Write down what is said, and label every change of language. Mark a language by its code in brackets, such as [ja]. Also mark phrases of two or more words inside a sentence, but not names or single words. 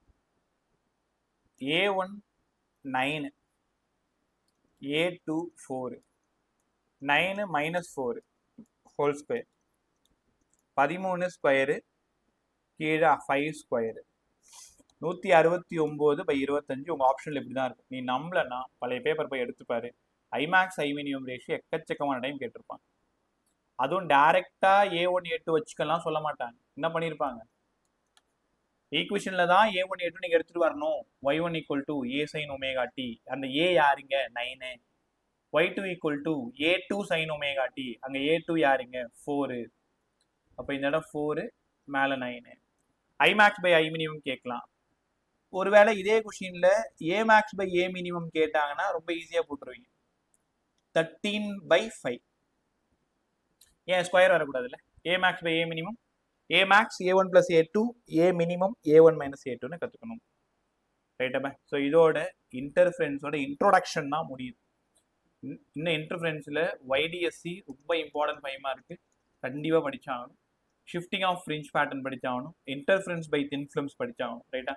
[ta] A1 9, A2 4, 9 - 4 [en] whole square, [ta] 13 ஸ்கொயரு, கீழே 5 ஸ்கொயரு, 169/25. உங்கள் ஆப்ஷனில் இப்படி தான் இருக்கும். நீ நம்பலன்னா பழைய பேப்பர் போய் எடுத்துப்பாரு. [en] Imax I minimum ratio [ta] எக்கச்சக்கமான டைம் கேட்டிருப்பாங்க. அதுவும் டைரெக்டாக A1 A2 வச்சுக்கலாம் சொல்ல மாட்டாங்க. என்ன பண்ணியிருப்பாங்க? ஈக்குவேஷனில் தான் A1 A2 நீங்கள் எடுத்துகிட்டு வரணும். y1 = A sin ωt. அந்த A யாருங்க? 9. y2 = A2 sin ωt. அங்கே A2 யாருங்க? 4. அப்போ இந்த இடம் 4, மேலே 9. [en] Imax by I minimum [ta] கேட்கலாம். ஒருவேளை இதே கொஷினில் [en] A max by A minimum [ta] கேட்டாங்கன்னா ரொம்ப ஈஸியாக போட்டுருவீங்க, 13/5. ஏன் ஸ்கொயர் வரக்கூடாதுல்ல? [en] A max by A minimum, A max [ta] A1 + A2, [en] A minimum [ta] A1 - A2ன்னு கற்றுக்கணும். ரைட்டாப்பா? ஸோ இதோட இன்டர்ஃபரன்ஸோட இன்ட்ரோடக்ஷன் தான் முடியுது. இன்னும் இன்டர்ஃபரன்ஸில் YDSC ரொம்ப இம்பார்ட்டன்ட் 5 மார்க்கு கண்டிப்பாக படித்தாகணும். [en] shifting of fringe pattern [ta] படித்தாகணும். [en] interference by thin films [ta] படித்தாகணும். ரைட்டா?